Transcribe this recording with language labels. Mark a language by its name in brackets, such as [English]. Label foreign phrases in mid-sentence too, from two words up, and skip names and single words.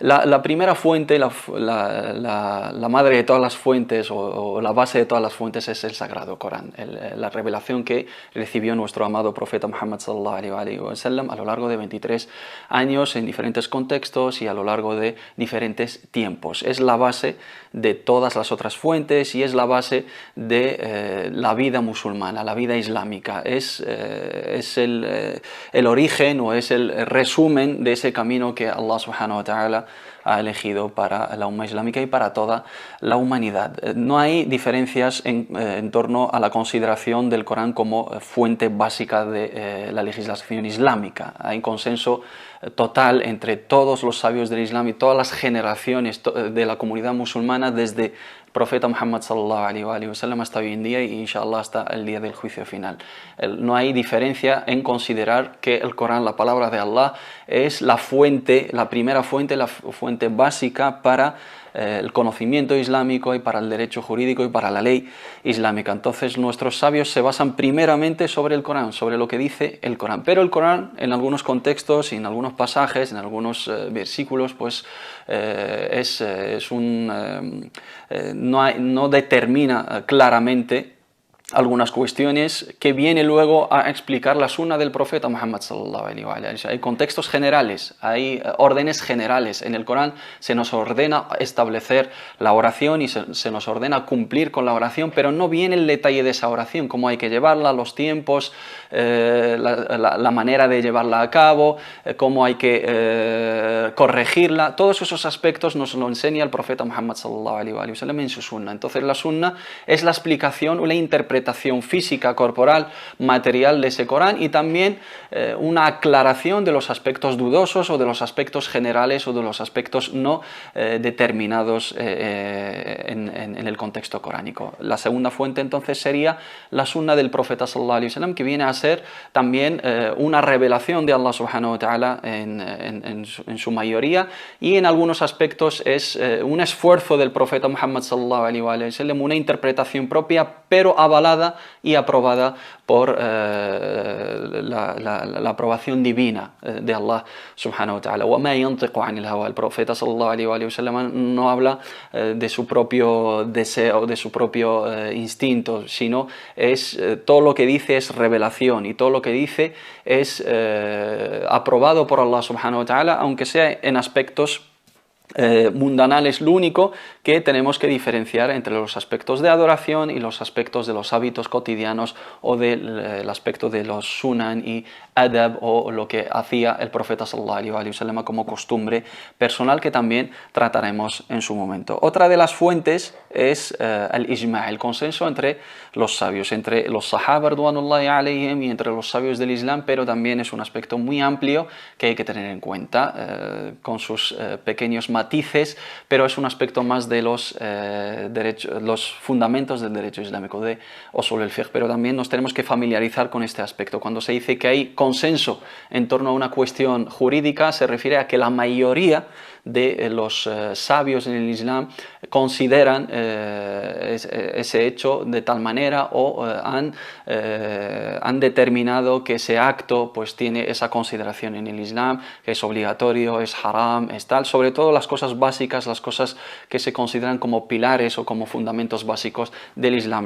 [Spanish] La primera fuente, la madre de todas las fuentes o la base de todas las fuentes es el Sagrado Corán, la revelación que recibió nuestro amado profeta Muhammad [Arabic] صلى الله عليه وسلم [Spanish] a lo largo de 23 años en diferentes contextos y a lo largo de diferentes tiempos. Es la base de todas las otras fuentes y es la base de la vida musulmana, la vida islámica. Es el origen o es el resumen de ese camino que [Arabic] الله سبحانه وتعالى [Spanish] ha elegido para la umma islámica y para toda la humanidad. No hay diferencias en torno a la consideración del Corán como fuente básica de la legislación islámica. Hay consenso total entre todos los sabios del Islam y todas las generaciones de la comunidad musulmana desde el profeta Muhammad [Arabic] صلى الله عليه وسلم [Spanish] hasta hoy en día y inshallah hasta el día del juicio final. No hay diferencia en considerar que el Corán, la palabra de Allah, es la fuente, la primera fuente, la fuente básica para el conocimiento islámico y para el derecho jurídico y para la ley islámica. Entonces nuestros sabios se basan primeramente sobre el Corán, sobre lo que dice el Corán. Pero el Corán en algunos contextos y en algunos pasajes, en algunos versículos, pues no determina claramente algunas cuestiones que viene luego a explicar la sunna del profeta Muhammad [Arabic] صلى الله عليه وسلم. [Spanish] Hay contextos generales, hay órdenes generales. En el Corán se nos ordena establecer la oración y se nos ordena cumplir con la oración, pero no viene el detalle de esa oración, cómo hay que llevarla, los tiempos, la manera de llevarla a cabo, cómo hay que corregirla. Todos esos aspectos nos lo enseña el profeta Muhammad [Arabic] صلى الله عليه وسلم [Spanish] en su sunna. Entonces la sunna es la explicación o la interpretación física, corporal, material de ese Corán y también una aclaración de los aspectos dudosos o de los aspectos generales o de los aspectos no determinados en el contexto coránico. La segunda fuente entonces sería la sunna del profeta [Arabic] صلى الله عليه وسلم, [Spanish] que viene a ser también una revelación de [Arabic] الله سبحانه وتعالى [Spanish] en su mayoría y en algunos aspectos es un esfuerzo del profeta Muhammad [Arabic] صلى الله عليه وسلم, [Spanish] una interpretación propia pero avalada y aprobada por la aprobación divina de [Arabic] الله سبحانه وتعالى. وَمَا يَنْطِقُ عَنِ الْهَوَى. [Spanish] El profeta [Arabic] صلى الله عليه وسلم [Spanish] no habla de su propio deseo, de su propio instinto, sino es todo lo que dice es revelación y todo lo que dice es aprobado por [Arabic] الله سبحانه وتعالى, [Spanish] aunque sea en aspectos mundanales. Lo único que tenemos que diferenciar entre los aspectos de adoración y los aspectos de los hábitos cotidianos o del aspecto de los sunan y adab o lo que hacía el profeta [Arabic] صلى الله عليه وسلم [Spanish] como costumbre personal, que también trataremos en su momento. Otra de las fuentes es el ijma', el consenso entre los sabios, entre los [Arabic] الصحابة رضوان الله عليهم [Spanish] y entre los sabios del Islam, pero también es un aspecto muy amplio que hay que tener en cuenta con sus pequeños matices, pero es un aspecto más de los fundamentos del derecho islámico, de [Arabic] أصول الفقه, [Spanish] pero también nos tenemos que familiarizar con este aspecto. Cuando se dice que hay consenso en torno a una cuestión jurídica, se refiere a que la mayoría de los sabios en el Islam consideran ese hecho de tal manera o han determinado que ese acto pues tiene esa consideración en el Islam, que es obligatorio, es haram, es tal, sobre todo las cosas básicas, las cosas que se consideran como pilares o como fundamentos básicos del Islam.